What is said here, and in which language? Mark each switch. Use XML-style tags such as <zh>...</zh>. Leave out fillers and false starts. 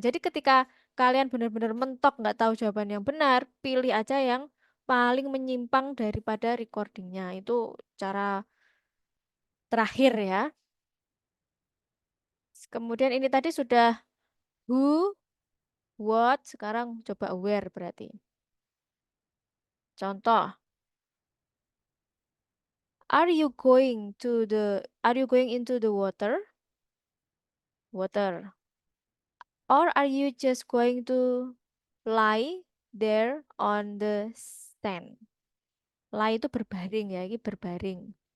<id>Jadi ketika kalian benar-benar mentok nggak tahu jawaban yang benar, pilih aja yang paling menyimpang daripada recordingnya. Itu cara terakhir ya. Kemudian ini tadi sudah who, what, sekarang coba where berarti. Contoh,</id> <en>are you going into the water? Water. Or are you just going to lie there on the sand?</en> <id>Lie itu berbaring ya, ini berbaring.</id>